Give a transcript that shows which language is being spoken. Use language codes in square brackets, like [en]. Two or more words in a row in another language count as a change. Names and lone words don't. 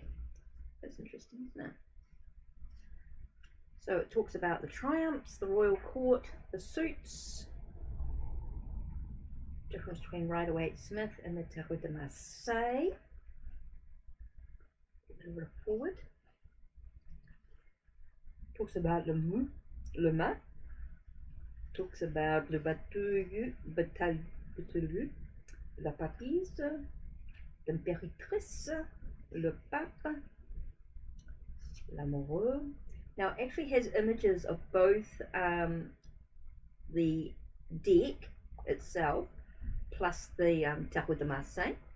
[en] That's interesting, isn't it? So it talks about the triumphs, the royal court, the suits, difference between Rider-Waite-Smith and the Tarot de Marseille. A little forward. Talks about [fr] le main. [en] Talks about [fr] le bateleur, la papisse, l'impératrice, le pape, l'amoureux. [en] Now it actually has images of both the deck itself, plus the Tarot de Marseille.